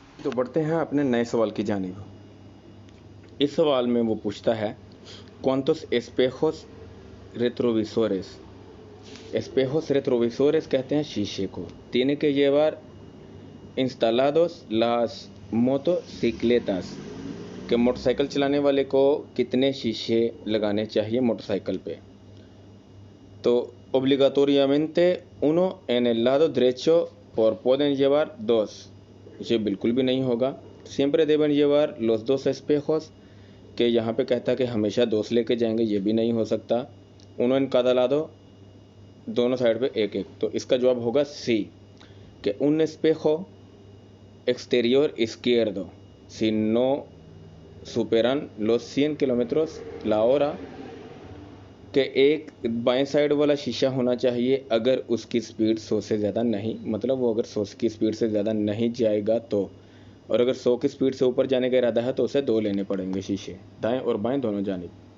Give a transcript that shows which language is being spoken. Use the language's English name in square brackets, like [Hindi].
[Hindi] तो बढ़ते हैं अपने नए सवाल की जानिब। इस सवाल में वो पूछता है [Spanish] cuántos espejos retrovisores, [Hindi] espejos retrovisores कहते हैं शीशे को, [Spanish] tiene que llevar instalados las motocicletas, [Hindi] कि मोटरसाइकिल चलाने वाले को कितने शीशे लगाने चाहिए मोटरसाइकिल पे? [Spanish] तो obligatoriamente uno en el lado derecho और pueden llevar dos, [Hindi] ये बिल्कुल भी नहीं होगा। [Spanish] siempre deben llevar los dos espejos, [Hindi] कि यहाँ पे कहता है कि हमेशा दोस्त लेके जाएंगे, ये भी नहीं हो सकता। [Spanish] uno en cada lado, [Hindi] दोनों साइड पे एक एक, तो इसका जवाब होगा सी, कि [Spanish] un espejo exterior izquierdo si no superan los 100 किलोमीटर la hora, [Hindi] कि एक बाएं साइड वाला शीशा होना चाहिए अगर उसकी स्पीड 100 से ज़्यादा नहीं, मतलब वो अगर 100 की स्पीड से ज़्यादा नहीं जाएगा तो, और अगर 100 की स्पीड से ऊपर जाने का इरादा है तो उसे 2 लेने पड़ेंगे शीशे, दाएं और बाएं दोनों जानिब।